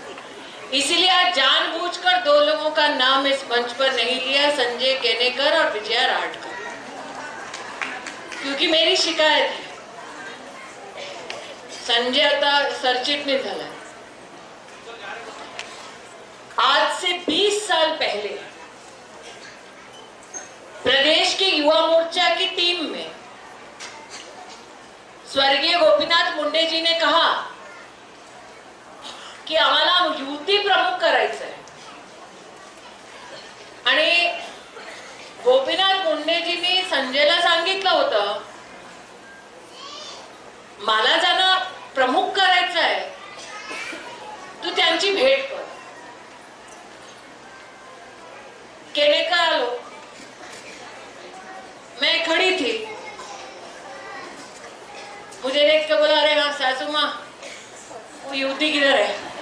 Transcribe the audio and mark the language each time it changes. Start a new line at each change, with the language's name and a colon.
Hindi: इसीलिए आज जानबूझकर दो लोगों का नाम इस मंच पर नहीं लिया, संजय केनेकर और विजया राठकर, क्योंकि मेरी शिकायत है,
Marathi: संजय आता सरचिटणीस झाला।
Hindi: आज से 20 साल पहले प्रदेश की युवा मोर्चा की टीम में स्वर्गीय गोपीनाथ मुंडे जी ने कहा की
Marathi: आम्हाला युवती प्रमुख करायचं आहे, आणि गोपीनाथ मुंडेजींनी संजयला सांगितलं होतं मला ज्यांना प्रमुख करायचं आहे तू त्यांची भेट कर।
Hindi: केनेकर आलो, मैं खड़ी थी, मुझे देख के बोला अरे हाँ सासू माँ वो युवती किधर है।